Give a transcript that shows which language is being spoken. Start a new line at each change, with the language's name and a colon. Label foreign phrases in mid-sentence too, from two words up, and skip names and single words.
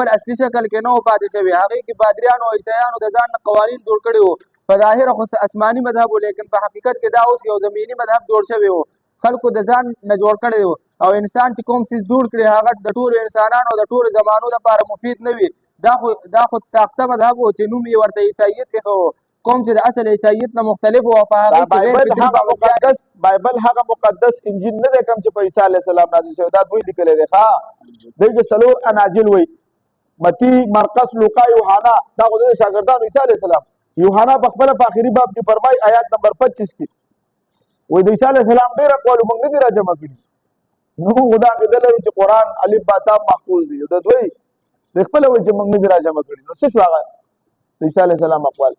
Pashto: خپل اصلي شکل کې نه پاتې شوی هغه کې پادریان او عیسایانو د ځان قوانین جوړ کړي وو په ظاهر خو آسماني مذهب لیکن په حقیقت کې دا اوس یو زمینی مذهب جوړ شوی وو خلکو د ځان نه جوړ کړي وو او انسان چې کوم څه جوړ کړي هغه د ټول انسانانو د ټول زمانو لپاره مفید نه وي دا خو ساخته مذهب وو چې نوم یې ورته عیسایت کې کوم چې د اصل عیسایت نه مختلف او په هغه بایبل هغه مقدس انجیل نه دی کوم چې په عیسی
Arabic: علی السلام
Pashto: نازل شوی دا دوی لیکل دي ښا دغه سلور اناجیل وای متی مرقس لوقا یوحنا دا خو د شاګردانو عیسی
Arabic: علی السلام
Pashto: یوحنا په خپل په اخري باب کې فرمای آیات نمبر 25 کې وای د عیسی
Arabic: علی السلام
Pashto: ډیر اقوال موږ نه دي راجمع کړي نو خدا کې دلته چې قران الف با تا محفوظ دي د دوی د خپل وجه موږ نه دي راجمع کړي نو څه شو هغه د عیسی
Arabic: علی السلام
Pashto: اقوال